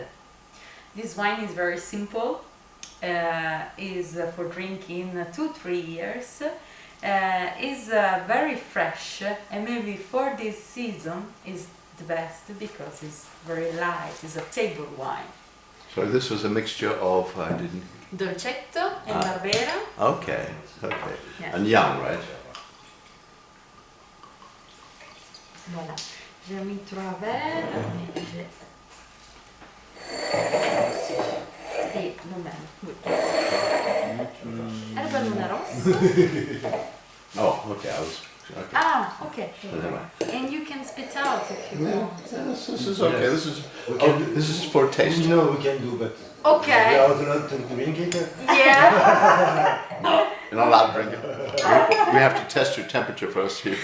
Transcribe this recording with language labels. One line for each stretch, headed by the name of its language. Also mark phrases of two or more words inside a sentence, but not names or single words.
English: This wine is very simple, is for drinking 2-3 years, is very fresh, and maybe for this season is the best because it's very light, it's a table wine. So this was a mixture of, Dolcetto and Barbera. Okay. Yeah. And young, right?
French: Voilà. Je mis 3 verres et
Italian: non bene.
French: Erbaluna Rosso.
English: Oh, okay. Okay. Ah, okay. And you can spit out if you want. This is okay. This is for taste. No, we can do, but okay. we are allowed to drink it. Yeah. No, you're not allowed to drink it. We have to test your temperature first here.